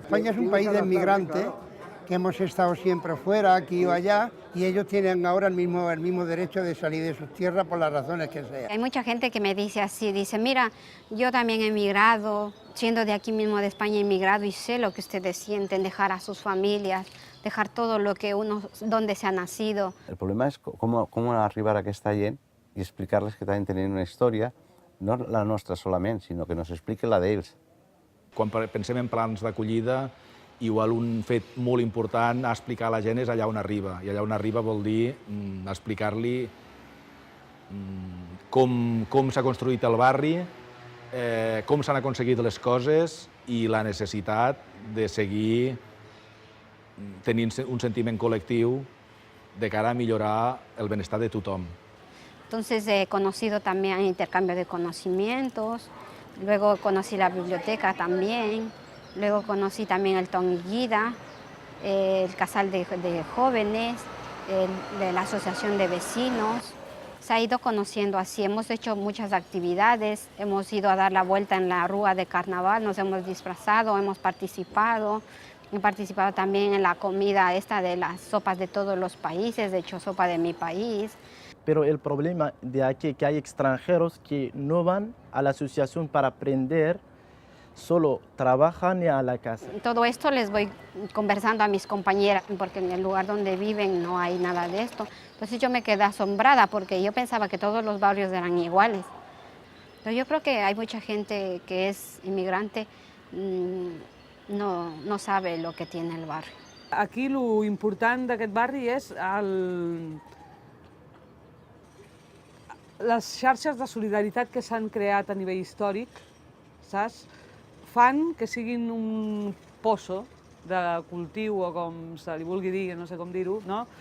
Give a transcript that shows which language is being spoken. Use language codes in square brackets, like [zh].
[es] España es un país de inmigrantes, que hemos estado siempre fuera, aquí o allá, y ellos tienen ahora el mismo derecho de salir de sus tierras por las razones que sean. Hay mucha gente que me dice así, dice, mira, yo también he emigrado, siendo de aquí mismo de España he emigrado y sé lo que ustedes sienten, dejar a sus familias, dejar todo lo que uno, donde se ha nacido. [ca] El problema es cómo arribar a aquesta gent i explicar-les que també tenen una història, no la nostra solament, sinó que nos expliquen la d'ells. Quan pensem en plans d'acollida, igual un fet molt important a explicar a la gent és allà on arriba. I allà on arriba vol dir explicar-li com s'ha construït el barri, com s'han aconseguit les coses i la necessitat de seguir tenint un sentiment col·lectiu de cara a millorar el benestar de tothom. [es] Entonces he conocido también intercambio de conocimientos, luego conocí la biblioteca también, luego conocí también el Tonguida, el casal de jóvenes, de la asociación de vecinos. Se ha ido conociendo así, hemos hecho muchas actividades, hemos ido a dar la vuelta en la rúa de carnaval, nos hemos disfrazado, hemos participado. He participado también en la comida esta de las sopas de todos los países, he hecho sopa de mi país. Pero el problema de aquí es que hay extranjeros que no van a la asociación para aprender, solo trabajan y a la casa. Todo esto les voy conversando a mis compañeras, porque en el lugar donde viven no hay nada de esto. Entonces yo me quedé asombrada porque yo pensaba que todos los barrios eran iguales. Pero yo creo que hay mucha gente que es inmigrante, no sabe lo que tiene el barrio. [ca] Aquí lo important d'aquest barri és les xarxes de solidaritat que s'han creat a nivell històric, saps? Fan que siguin un pozo de cultiu o com se li vulgui dir, no sé com dir-ho, no?